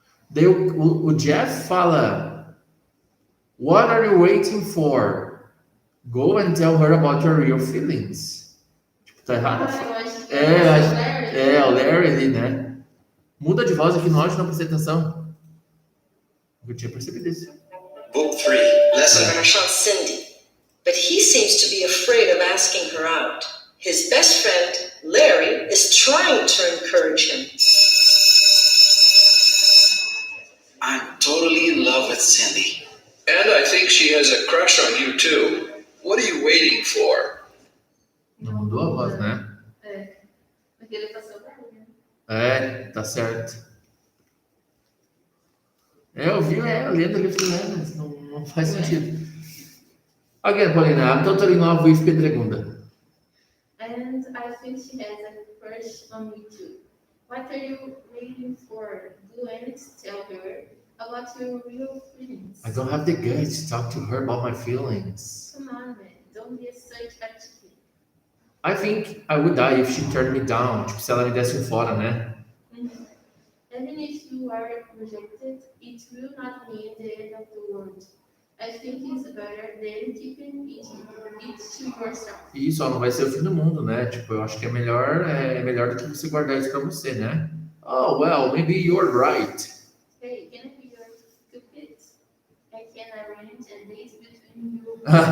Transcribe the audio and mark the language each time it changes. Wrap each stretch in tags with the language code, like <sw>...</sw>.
<pt>Daí o Jeff fala,</pt> <en>what are you waiting for? Go and tell her about your real feelings.</en> <pt>Tipo, tá errado? Eu acho que O Larry ali, né? Muda de voz aqui no áudio, não prestei atenção. Eu tinha percebido isso.</pt> <en>Book 3, Lesson Crush on Cindy, but he seems to be afraid of asking her out. His best friend, Larry, is trying to encourage him. I'm totally in love with Cindy. And I think she has a crush on you too. What are you waiting for?</en> <pt>Não mudou a voz, né? Porque ele passou pra mim. Tá certo. Eu vi lendo ali, falei, mas não faz sentido.</pt> <en>Again, Paulina, I'm totally in love with Pedregunda. And I think she has a crush on you too. What are you waiting for? Go and tell her about your real feelings. I don't have the guts to talk to her about my feelings. Come on, man. Don't be such a chicken. I think I would die if she turned me down.</en> <pt>Tipo, se ela me desse um fora, né? Mhm.</pt> <en>Even if you are rejected, it will not mean the end of the world. I think it's better than keeping it to yourself.</en> <pt>E isso, não vai ser o fim do mundo, né? Tipo, eu acho que é melhor do que você guardar isso pra você, né?</pt> <en>Oh, well, maybe you're right. Hey, can I be your Cupid? I can arrange a date between you.</en>